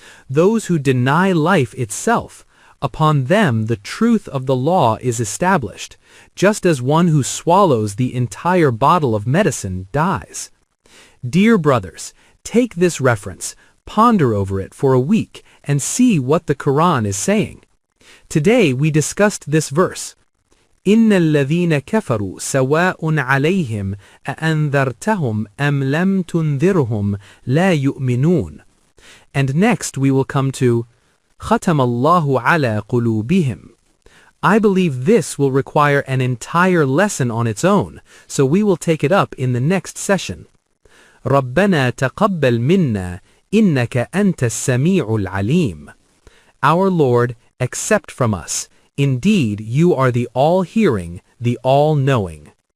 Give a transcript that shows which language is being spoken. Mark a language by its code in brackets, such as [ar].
[en] Those who deny life itself, upon them the truth of the law is established, just as one who swallows the entire bottle of medicine dies. Dear brothers, take this reference, ponder over it for a week, and see what the Quran is saying. Today we discussed this verse. [ar] إن الذين كفروا سواء عليهم أأنذرتهم أم لم تنذرهم لا يؤمنون. [en] And next we will come to [ar] ختم الله على قلوبهم. [en] I believe this will require an entire lesson on its own, so we will take it up in the next session. [ar] ربنا تقبل منا إنك أنت السميع العليم. [en] Our Lord, accept from us. Indeed, you are the all-hearing, the all-knowing.